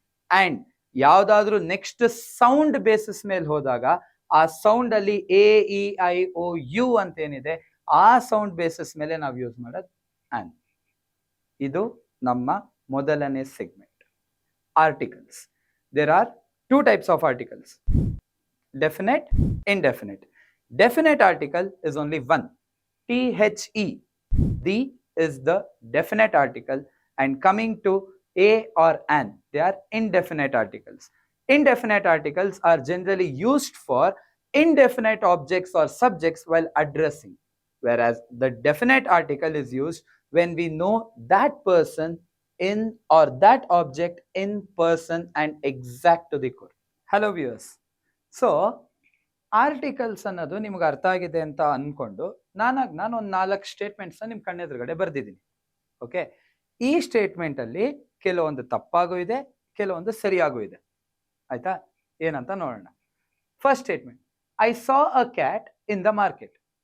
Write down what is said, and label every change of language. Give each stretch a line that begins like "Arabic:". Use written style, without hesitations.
Kannada: And ಯಾವ್ದಾದ್ರು next sound basis ಮೇಲೆ ಹೋದಾಗ ಆ ಸೌಂಡ್ ಅಲ್ಲಿ A-E-I-O-U ಅಂತ ಏನಿದೆ, ಆ ಸೌಂಡ್ ಬೇಸಿಸ್ ಮೇಲೆ ನಾವು ಯೂಸ್ ಮಾಡೋದು ಆನ್. ಇದು ನಮ್ಮ ಮೊದಲನೇ segment, articles.
English: There are two types of articles, definite, indefinite. Definite article is only one, The. The is the definite article, and coming to a or an, they are indefinite articles. Indefinite articles are generally used for indefinite objects or subjects while addressing, whereas the definite article is used when we know that person in or that object in person and exact to the core. Hello viewers.
Kannada: So articles ಅನ್ನೋದು ನಿಮ್ಗೆ ಅರ್ಥ ಆಗಿದೆ ಅಂತ ಅನ್ಕೊಂಡು ನಾನು ಒಂದು 4 statements ನಿಮ್ ಕಣ್ಣೆದುರುಗಡೆ ಬರ್ದಿದ್ದೀನಿ. Okay, ಈ ಸ್ಟೇಟ್ಮೆಂಟ್ ಅಲ್ಲಿ ಕೆಲವೊಂದು ತಪ್ಪಾಗೂ ಇದೆ, ಕೆಲವೊಂದು ಸರಿಯಾಗೂ ಇದೆ. ಆಯ್ತಾ, ಏನಂತ ನೋಡೋಣ.
English: First statement, I saw a cat in the market.